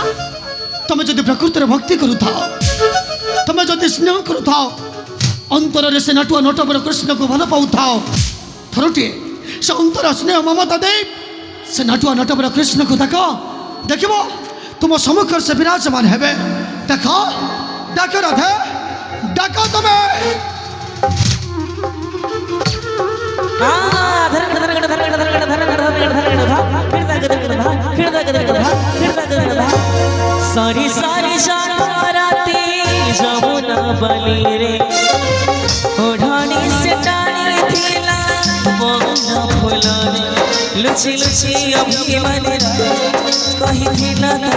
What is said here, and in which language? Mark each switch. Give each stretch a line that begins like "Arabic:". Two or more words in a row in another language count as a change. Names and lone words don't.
Odia: ତମେ ଯଦି ପ୍ରକୃତରେ ଭକ୍ତି କରୁଥାଅ, ତମେ ଯଦି ସ୍ନେହ କରୁଥାଅ, ଅନ୍ତରରେ ସେ ନାଟୁଆ ନଟବର କୃଷ୍ଣକୁ ଭଲ ପାଉଥାଅ, ଥରୁଟିଏ ସେ ଅନ୍ତର ସ୍ନେହ ମମତା ଦେଇ ସେ ନାଟୁଆ ନଟବର କୃଷ୍ଣକୁ ଦେଖ, ଦେଖିବ ତୁମ ସମ୍ମୁଖରେ ସେ ବିରାଜମାନ ହେବେ। ଦେଖ, ଡାକ ରାଧେ, ଡାକ ତମେ। ସାରି ସାରି ରାତି ଯମୁନା ବାଲି ରେ ଓଢ଼ଣୀ ସେ ଟାଣି ଥିଲା ମୋହନା ଫୁଲା ରେ ଲୁଚି ଲୁଚି ଅଭିମାନ କହି ଥିଲା